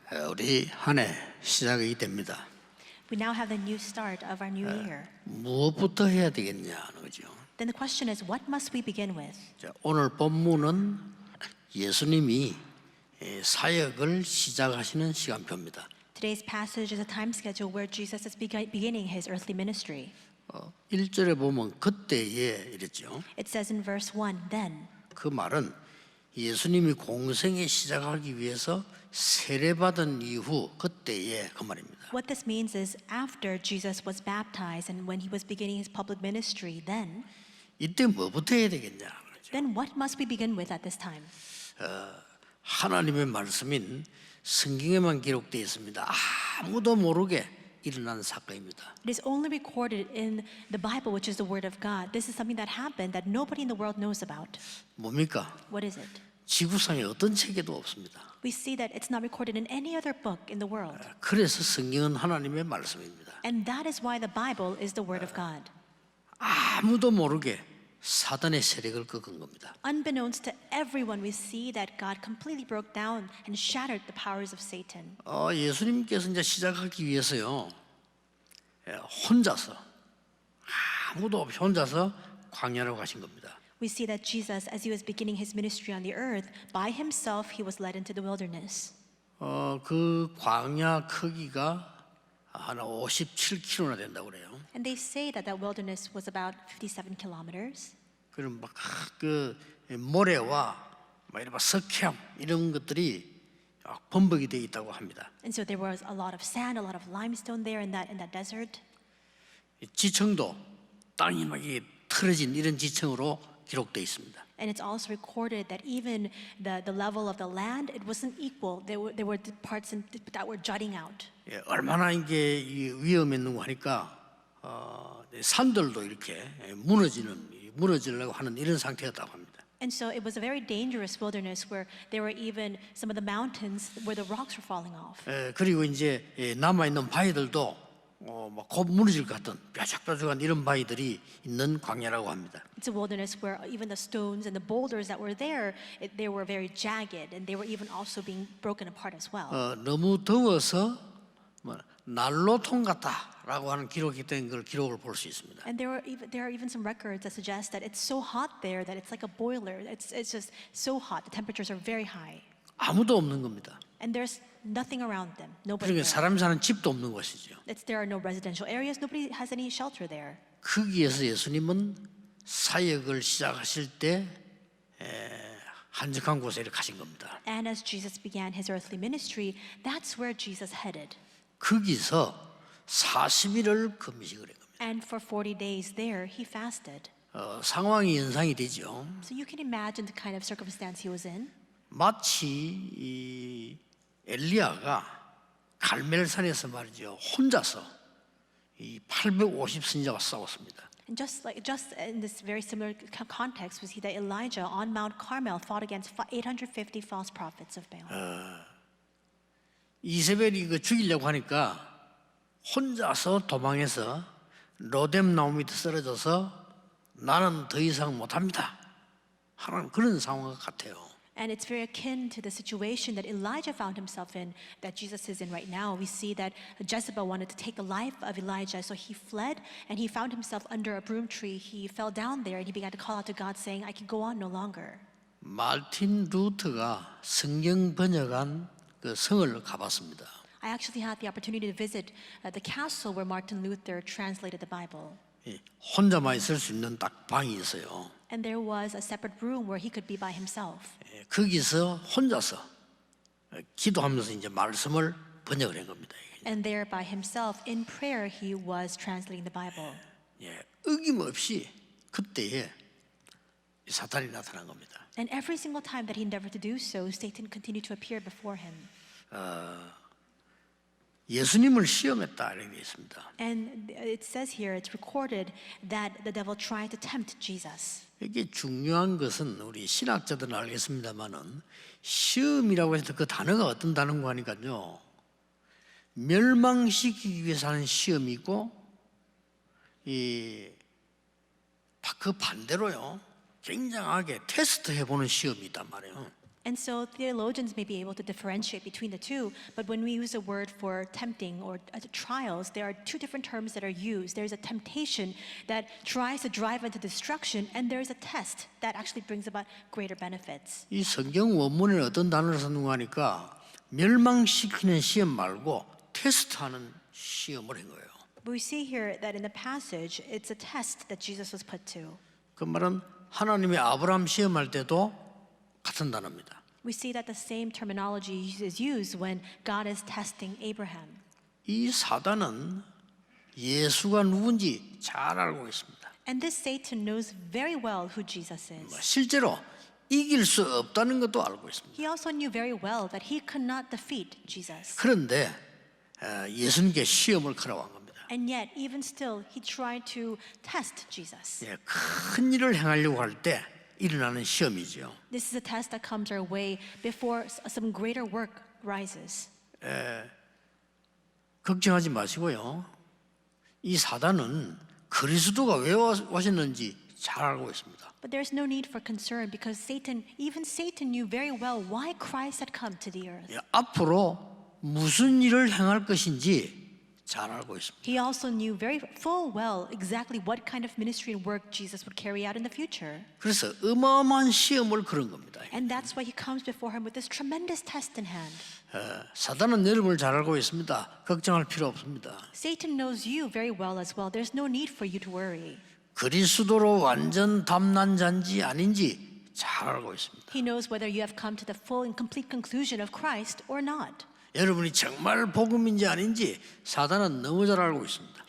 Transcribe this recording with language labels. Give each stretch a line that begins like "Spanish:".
Korean: 우리 한 해 시작이 됩니다.
English: We now have the new start of our new year.
Korean: 무엇부터 해야 되겠냐 하는 거죠.
English: Then the question is, what must we begin with?
Korean: 자, 오늘 본문은 예수님이 사역을 시작하시는 시간표입니다.
English: Today's passage is a time schedule where Jesus is beginning his earthly ministry.
Korean: 1절에 보면 그때에 이랬죠.
English: It says in verse 1, then.
Korean: 그 말은 예수님이 공생에 시작하기 위해서 세례받은 이후 그때에 그 말입니다.
English: What this means is after Jesus was baptized and when he was beginning his public ministry,
Korean: 이때 뭐부터 해야 되겠냐 그러죠.
English: then what must we begin with at this time?
Korean: 하나님의 말씀인 성경에만 기록되어 있습니다. 아무도 모르게 일어난 사건입니다.
English: It is only recorded in the Bible, which is the Word of God. This is something that happened that nobody in the world knows about.
Korean: 뭡니까?
English: What is it?
Korean: 지구상에 어떤 책에도 없습니다.
English: We see that it's not recorded in any other book in the world.
Korean: 그래서 성경은 하나님의 말씀입니다.
English: And that is why the Bible is the Word of God.
Korean: 아무도 모르게 사단의 세력을 꺾은 겁니다.
English: Unbeknownst to everyone, we see that God completely broke down and shattered the powers of Satan.
Korean: 예수님께서 이제 시작하기 위해서요, 혼자서 아무도 없이 혼자서 광야로 가신 겁니다.
English: We see that Jesus, as he was beginning his ministry on the earth, by himself he was led into the wilderness.
Korean: 그 광야 크기가 한 57km나 된다고 그래요.
English: And they say that that wilderness was about 57 kilometers.
Korean: 그럼 막그 모래와 막 이런 석향 이런 것들이 범벅이 되어 있다고 합니다.
English: And so there was a lot of sand, a lot of limestone there in that desert.
Korean: 지층도 땅이 막 이게 틀어진 이런 지층으로 기록되어 있습니다.
English: And it's also recorded that even the level of the land, it wasn't equal. There were parts that were jutting out.
Korean: 얼마나 이게 위험했는고 하니까 산들도 이렇게 무너지려고 하는 이런 상태였다고 합니다.
English: And so it was a very dangerous wilderness where there were even some of the mountains where the rocks were falling off.
Korean: 그리고 이제 남아 있는 바위들도 곧 무너질 것 같은 뾰족뾰족한 이런 바위들이 있는 광야라고 합니다.
English: It's a wilderness where even the stones and the boulders that were there, they were very jagged, and they were even also being broken apart as well.
Korean: 너무 더워서 난로통 같다라고 하는 기록이 된 걸 기록을 볼 수 있습니다.
English: And there are even some records that suggest that it's so hot there that it's like a boiler. It's just so hot. The temperatures are very high.
Korean: 아무도 없는 겁니다.
English: And there's nothing around them. Nobody
Korean: 그러니까 사람 사는 집도 없는 것이죠.
English: There are no residential areas. Nobody has any shelter there.
Korean: 거기에서 예수님은 사역을 시작하실 때 한적한 곳에 가신 겁니다.
English: And as Jesus began his earthly ministry, that's where Jesus headed.
Korean: 거기서 40일을 금식을 한 겁니다.
English: And for 40 days there, he fasted.
Korean: 상황이 연상이 되죠.
English: So you can imagine the kind of circumstance he was in.
Korean: 마치 이 엘리야가 갈멜산에서 말이죠, 혼자서 이 850선지자와 싸웠습니다.
English: And just in this very similar context, we see that Elijah on Mount Carmel fought against 850 false prophets of Baal.
Korean: 이세벨이 그 죽이려고 하니까 혼자서 도망해서 로뎀 나무 밑에 쓰러져서 나는 더 이상 못합니다 하는 그런 상황 같아요.
English: And it's very akin to the situation that Elijah found himself in, that Jesus is in right now. We see that Jezebel wanted to take the life of Elijah, so he fled and he found himself under a broom tree. He fell down there and he began to call out to God, saying, I can go on no longer.
Korean: 마틴 루터가 성경 번역한 그 성을 가봤습니다.
English: I actually had the opportunity to visit the castle where Martin Luther translated the Bible.
Korean: 혼자만 있을 수 있는 딱 방이 있어요.
English: And there was a separate room where he could be by himself.
Korean: 거기서 혼자서 기도하면서 이제 말씀을 번역을 한 겁니다.
English: And there by himself, in prayer, he was translating the Bible.
Korean: 어김없이 그때에 사탄이 나타난 겁니다.
English: And every single time that he endeavored to do so, Satan continued to appear before him.
Korean: 예수님을 시험했다 이렇게 되어 있습니다.
English: And it says here, it's recorded that the devil tried to tempt Jesus.
Korean: 이게 중요한 것은 우리 신학자들은 알겠습니다만은 시험이라고 해서 그 단어가 어떤 단어인가 하니까요, 멸망시키기 위해서 하는 시험이 있고 그 반대로요 굉장하게 테스트 해보는 시험이 있단 말이에요.
English: And so theologians may be able to differentiate between the two, but when we use a word for tempting or trials, there are two different terms that are used. There's a temptation that tries to drive into destruction, and there's a test that actually brings about greater benefits.
Korean: 이 성경 원문에 어떤 단어를 썼는가 하니까 멸망시키는 시험 말고 테스트하는 시험을 한 거예요.
English: But we see here that in the passage, it's a test that Jesus was put to.
Korean: 그 말은 하나님이 아브라함 시험할 때도 같은 단어입니다.
English: We see that the same terminology is used when God is testing Abraham.
Korean: 이 사단은 예수가 누군지 잘 알고 있습니다.
English: And this Satan knows very well who Jesus is.
Korean: 실제로 이길 수 없다는 것도 알고 있습니다.
English: He also knew very well that he could not defeat Jesus.
Korean: 그런데 예수님께 시험을 걸어온 겁니다.
English: And yet, even still, he tried to test Jesus.
Korean: 큰 일을 행하려고 할 때 일어나는 시험이죠.
English: This is a test that comes our way before some greater work rises.
Korean: 걱정하지 마시고요. 이 사단은 그리스도가 왜 오셨는지 잘 알고 있습니다.
English: But there's no need for concern because even Satan knew very well why Christ had come to the earth.
Korean: 앞으로 무슨 일을 행할 것인지 잘 알고 있습니다.
English: He also knew very full well exactly what kind of ministry and work Jesus would carry out in the future.
Korean: 그래서 어마어마한 시험을 걸은 겁니다.
English: And that's why he comes before him with this tremendous test in hand.
Korean: 사단은 여러분을 잘 알고 있습니다. 걱정할 필요 없습니다.
English: Satan knows you very well as well. There's no need for you to worry.
Korean: 그리스도로 완전 담난 자인지 아닌지 잘 알고 있습니다.
English: He knows whether you have come to the full and complete conclusion of Christ or not.
Korean: 여러분이 정말 복음인지 아닌지 사단은 너무 잘 알고 있습니다.